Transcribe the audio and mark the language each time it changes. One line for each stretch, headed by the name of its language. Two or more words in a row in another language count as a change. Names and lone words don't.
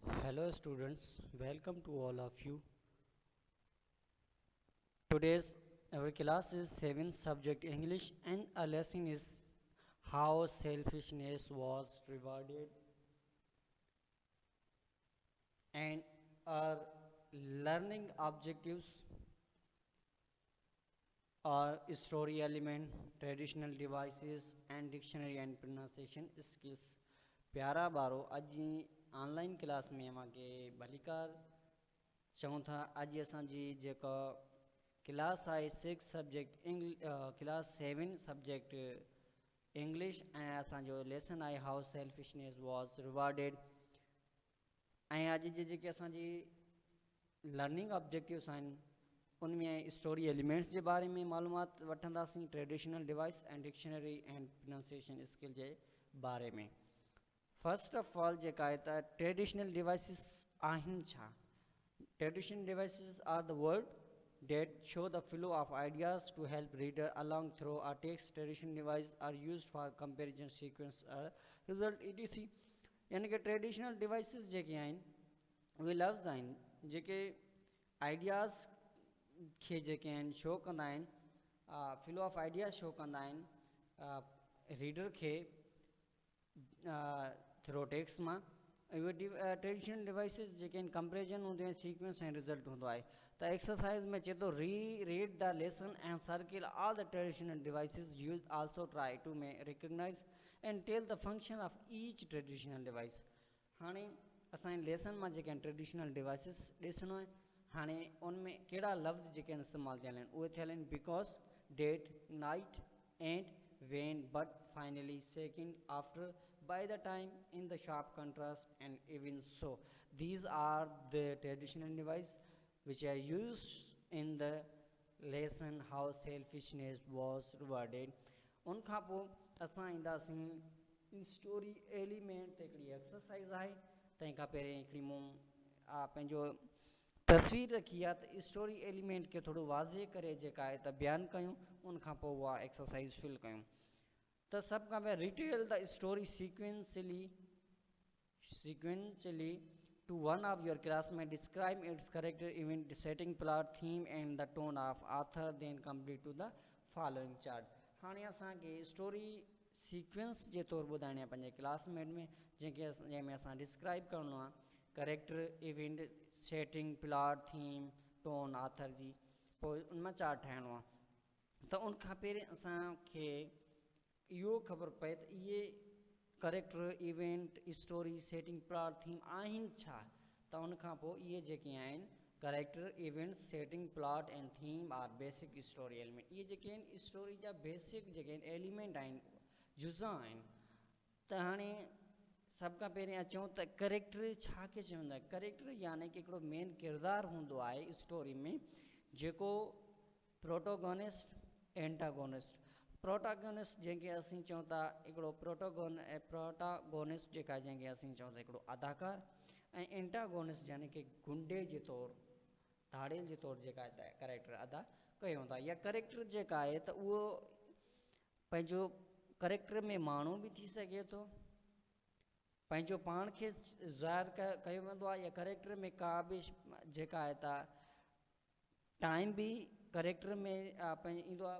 English: Hello students, welcome to all of you. Today's our class is 7th subject English and our lesson is how selfishness was rewarded, and our learning objectives are story element, traditional devices and dictionary and pronunciation skills.
Sindhi: प्यारा बारो अज
English: online class
Sindhi: में अमांखे भलीकार चऊं था। अज असांजी जेका क्लास आहे 6
English: subject class 7 subject English
Sindhi: ऐं असांजो लेसन आहे हाउ सेल्फिशनेस वॉज रिवॉर्डेड। ऐं अॼु जे जेके असांजी
English: learning objectives
Sindhi: आहिनि उनमें
English: story elements
Urdu: کے بارے میں
Sindhi: मालूमात वठंदासीं,
English: traditional device and dictionary and pronunciation skill
Urdu: کے بارے میں.
English: first of all
Sindhi: जेका आहे त
English: traditional devices
Sindhi: आहिनि छा।
English: traditional devices are the word that show the flow of ideas to help reader along through a text. Traditional devices are used for comparison, sequence, result etc.
Sindhi: यानी कि
English: traditional devices
Sindhi: जेके आहिनि उहे लफ़्ज़ आहिनि जेके आइडियाज़ खे जेके आहिनि शो कंदा आहिनि,
English: flow of ideas show
Sindhi: कंदा आहिनि रीडर खे
English: through text
Sindhi: मां। उहे
English: traditional devices
Sindhi: जेके आहिनि कंपेरिजन हूंदियूं आहिनि, सीक्वेंस ऐं रिज़ल्ट हूंदो आहे। त एक्सरसाइज में चए थो
English: read the lesson and circle all the traditional devices use also try to recognize and tell the function of each traditional device.
Sindhi: हाणे असांजे लेसन में जेके आहिनि
English: traditional devices
Sindhi: ॾिसणो आहे। हाणे उनमें कहिड़ा लफ़्ज़ जेके आहिनि इस्तेमालु थियल आहिनि उहे थियल आहिनि
English: because, that, next and when, but, finally, second, after, by the time, in the sharp contrast and even so. These are the traditional devices which are used in the lesson how selfishness was rewarded.
Sindhi: उन खां पोइ असां ईंदासीं
English: story element
Sindhi: ते। हिकिड़ी एक्सरसाइज आहे, तंहिं खां पहिरियों हिकिड़ी मूं पंहिंजो तस्वीर रखी आहे त
English: story element
Sindhi: खे थोरो वाज़े करे जेका आहे त बयानु कयूं, उन खां पोइ उहा एक्सरसाइज फिल कयूं। तो सब का मैं
English: retell the story sequentially to one of your classmates, describe its character, event, setting, plot, theme and the tone of author, then complete to the following chart.
Sindhi: हाणे असांखे
English: story sequence
Sindhi: जे तौर ॿुधाइणी आहे पंहिंजे क्लासमेट में, जंहिंमें असां डिस्क्राइब करिणो आहे करेक्टर,
English: event, setting, plot, theme, tone,
Sindhi: आथर जी, पोइ उनमां चार्ट ठाहिणो आहे। त उन खां पहिरियों असांखे इहो ख़बर पए त इहे करेक्टर,
English: event, story, setting, plot, theme
Sindhi: आहिनि छा। त उन खां पोइ इहे जेके आहिनि करेक्टर,
English: event, setting, plot and theme are basic story element.
Sindhi: इहे जेके आहिनि
English: स्टोरी जा बेसिक
Sindhi: जेके आहिनि एलिमेंट आहिनि, जुज़ा आहिनि। त हाणे सभ खां पहिरियों अचूं त करेक्टर छा खे चवंदा आहिनि। करेक्टर यानी कि हिकिड़ो मेन किरदारु हूंदो आहे स्टोरी में जेको
English: protagonist, antagonist.
Sindhi: प्रोटागोनिस्ट जंहिंखे असीं चऊं था हिकिड़ो प्रोटागोनिस्ट जेका जंहिंखे असीं चऊं था हिकिड़ो अदाकार, ऐं एंटागोनिस्ट यानी कि गुंडे जे तौरु, धाड़ेल जे तौरु जेका करेक्टर अदा कयूं था। या करेक्टर जेका आहे त उहो पंहिंजो करेक्टर में माण्हू बि थी सघे थो, पंहिंजो पाण खे ज़ाहिर कयो वेंदो आहे, या करेक्टर में का बि जेका आहे त टाइम बि करेक्टर में ईंदो आहे।